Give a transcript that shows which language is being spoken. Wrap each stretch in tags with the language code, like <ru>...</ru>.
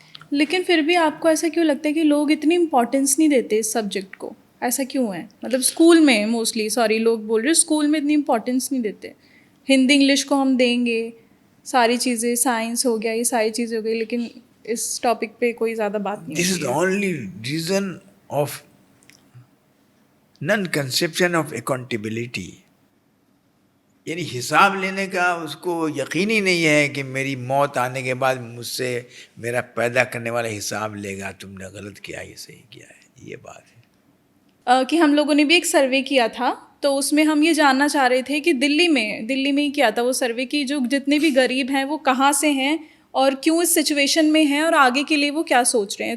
<ur>لیکن پھر بھی آپ کو ایسا کیوں لگتا ہے کہ لوگ اتنی امپورٹنس نہیں دیتے اس سبجیکٹ کو؟ ایسا کیوں ہے؟ مطلب اسکول میں موسٹلی, سوری لوگ بول رہے اسکول میں اتنی امپورٹنس نہیں دیتے. ہندی انگلش کو ہم دیں گے, ساری چیزیں, سائنس ہو گیا, یہ ساری چیزیں ہو گئی, لیکن اس ٹاپک پہ کوئی زیادہ بات نہیں.</ur> <en>This is the only reason of non conception of accountability.</en> <ur>یعنی حساب لینے کا اس کو یقینی نہیں ہے کہ میری موت آنے کے بعد مجھ سے میرا پیدا کرنے والا حساب لے گا, تم نے غلط کیا, یہ صحیح کیا ہے. یہ بات ہے کہ ہم لوگوں نے بھی ایک سروے کیا تھا, تو اس میں ہم یہ جاننا چاہ رہے تھے کہ دلی میں ہی کیا تھا وہ سروے, کی جو جتنے بھی غریب ہیں وہ کہاں سے ہیں اور کیوں اس سچویشن میں ہیں اور آگے کے لیے وہ کیا سوچ رہے ہیں.</ur>